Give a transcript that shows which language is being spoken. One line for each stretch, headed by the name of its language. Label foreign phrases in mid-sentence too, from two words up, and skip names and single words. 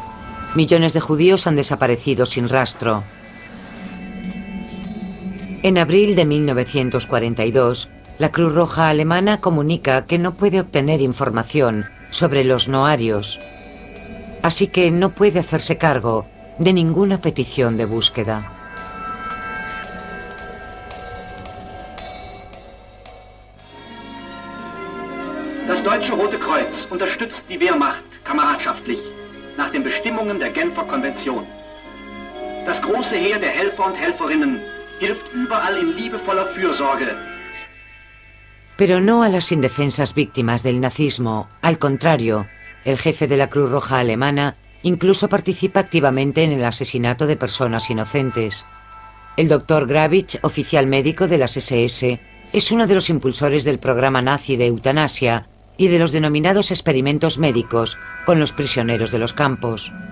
Spanish: Millones de judíos han desaparecido sin rastro. En abril de 1942, la Cruz Roja alemana comunica que no puede obtener información sobre los noarios, así que no puede hacerse cargo de ninguna petición de búsqueda.
German: Das Deutsche Rote Kreuz unterstützt die Wehrmacht kameradschaftlich nach den Bestimmungen der Genfer Konvention. Das große Heer der Helfer und Helferinnen hilft überall in liebevoller Fürsorge.
Spanish: Pero no a las indefensas víctimas del nazismo. Al contrario, el jefe de la Cruz Roja alemana incluso participa activamente en el asesinato de personas inocentes. El Dr. Gravitsch, oficial médico de las SS, es uno de los impulsores del programa nazi de eutanasia y de los denominados experimentos médicos con los prisioneros de los campos.